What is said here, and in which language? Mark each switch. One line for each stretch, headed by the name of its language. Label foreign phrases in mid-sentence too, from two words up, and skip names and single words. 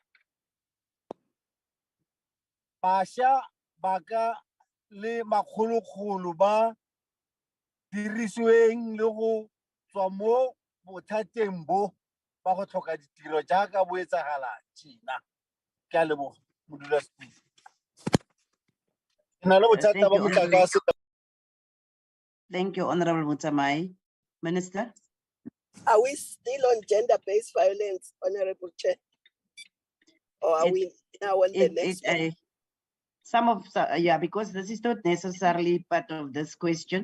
Tswana: bašwa ba ka le makgolokgolo ba dirisiweng le go tswa mo bothateng bo ba go tlhoka ditiro jaaka bo etsagala tjena. Ke a leboga modulasetulo. Ke na le bothata ba motlakase.
English: Thank you, Honorable Mutsamai. Minister? Are we still on gender-based violence, Honorable Chair? Or are we now on the next one? Yeah, because this is not necessarily part of this question.